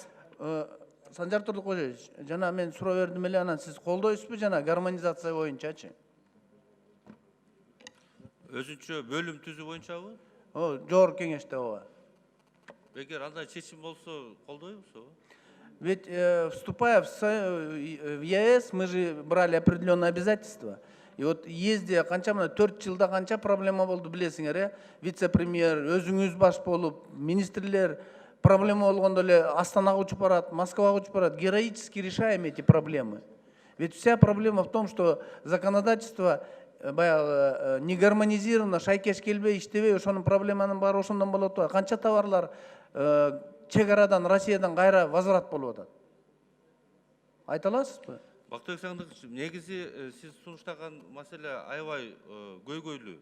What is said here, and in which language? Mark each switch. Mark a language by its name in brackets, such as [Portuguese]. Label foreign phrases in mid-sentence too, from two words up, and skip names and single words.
[Kyrgyz] Санжар Турдукожевич, жана мен суроо бердим эле, анан сиз колдойсузбу жана гармонизация боюнчачы? Өзүнчө бөлүм түзүү боюнчабы? Жогорку кеңеште ооба. Эгер андай чечим болсо, колдойбуз ооба. [Russian] Ведь вступая в ЕС, мы же брали определенные обязательства. И вот [Kyrgyz] езде канча 4 жылда канча проблема болду билесиңер, вице-премьер, өзүңүз баш болуп, министрлер проблема болгондо эле Астанага учуп барат, Москвага учуп барат, [Russian] героически решаем эти проблемы. Ведь вся проблема в том, что законодательство не гармонизировано, [Kyrgyz] шайкеш келбей, иштебей, ошонун проблеманын баары ошондон болуп атат. Канча товарлар чек арадан, Россиядан кайра возврат болуп атат. Айта аласызбы? Бактыбек Сагындыкович, негизи сиз сунуштаган маселе аябай көйгөйлүү.